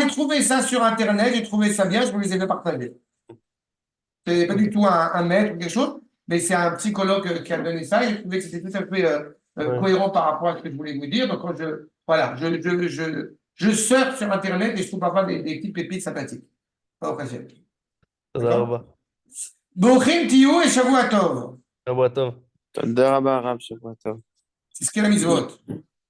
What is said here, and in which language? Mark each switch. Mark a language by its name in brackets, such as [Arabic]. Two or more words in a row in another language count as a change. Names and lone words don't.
[French] j'ai trouvé ça sur Internet, j'ai trouvé ça bien, je vous les ai fait partager. C'est pas du Ok. tout un maître ou quelque chose, mais c'est un psychologue qui a donné ça et j'ai trouvé que c'était tout à fait Ouais, cohérent par rapport à ce que je voulais vous dire. Donc, quand je surfe sur Internet et je trouve parfois des petites pépites sympathiques. Pas occasion. [Hebrew] תודה [French] D'accord? [Hebrew] רבה. ברוכים תהיו ושבוע טוב. שבוע טוב. תודה רבה, הרב, שבוע טוב. [French] C'est ce qu'est la mitzvot.